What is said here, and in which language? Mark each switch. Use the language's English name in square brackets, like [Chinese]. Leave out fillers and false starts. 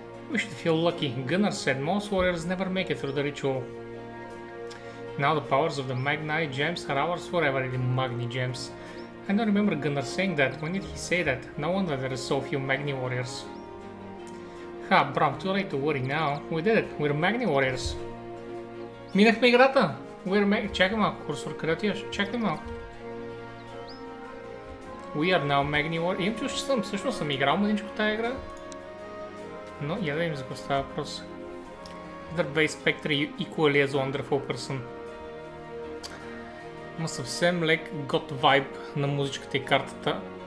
[English] We should feel lucky. Gunnar said most warriors never make it through the ritual. Now the powers of the Magni gems are ours forever. The Magni gems. I don't remember Gunnar saying that. When did he say that? No wonder there are so few Magni warriors. Ha, bro, too late to worry now. We did it. We're Magni warriors. [Bulgarian] Минахме играта! Чакай малко, курсор, къде отиваш? Чакай малко. [English] We are now Magni War. [Bulgarian] Имам чувство, че всъщност съм играл мъничко тази игра. Но я да видим за какво става въпрос. [English] The base Spectre equally as wonderful person. [Bulgarian] Има съвсем лек God vibe на музичката и картата.